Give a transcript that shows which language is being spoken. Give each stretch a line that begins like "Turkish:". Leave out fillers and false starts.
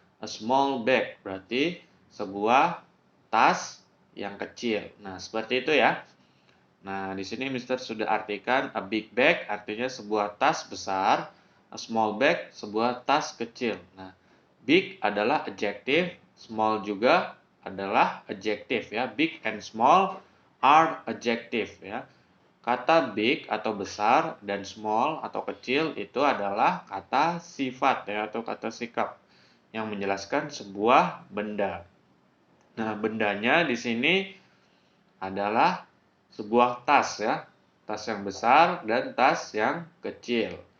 English: A small bag
Indonesian: berarti sebuah tas yang kecil. Nah, seperti itu ya. Nah, di sini Mister sudah artikan
English: a big bag
Indonesian: artinya sebuah tas besar,
English: a small bag
Indonesian: sebuah tas kecil. Nah, big adalah adjective, small juga adalah adjective ya.
English: Big and small are adjective ya.
Indonesian: Kata big atau besar dan small atau kecil itu adalah kata sifat ya atau kata sikap yang menjelaskan sebuah benda. Nah, bendanya di sini adalah sebuah tas ya, tas yang besar dan tas yang kecil.